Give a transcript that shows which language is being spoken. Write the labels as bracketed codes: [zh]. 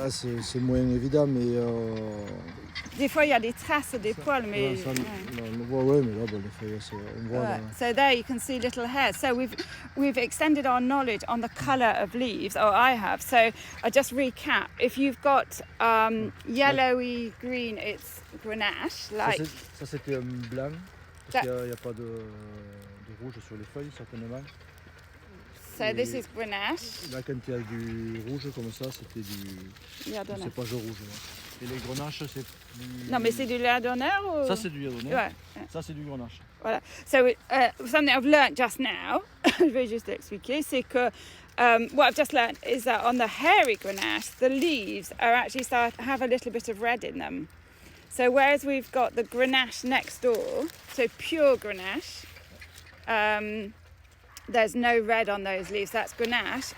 [fr] Ah, c'est moins évident, mais. Des fois, il y a des traces des poils, mais. Ça, on voit, ouais, mais là, bon, les feuilles, on voit. Là. [en] So there you can see little hairs. So we've extended our knowledge on the colour of leaves, or I have. So I just recap. If you've got yellowy green, it's grenache. Like. [fr] Ça c'était un blanc, parce qu'il n'y a pas de rouge sur les feuilles, certainement. [en] So this is grenache. [fr] Là, quand il y a du rouge comme ça, c'était du cépage rouge. Là. Et les grenaches, c'est du... Non, mais c'est du lardonneur ou... Ça, c'est du lardonneur. Ouais. Ça, c'est du grenache. Voilà. [en] So something I've learnt just now, [fr] je vais juste expliquer, c'est que [en] what I've just learnt is that on the hairy grenache, the leaves are actually have a little bit of red in them. So whereas we've got the grenache next door, so pure grenache, there's no red on those leaves, that's grenache.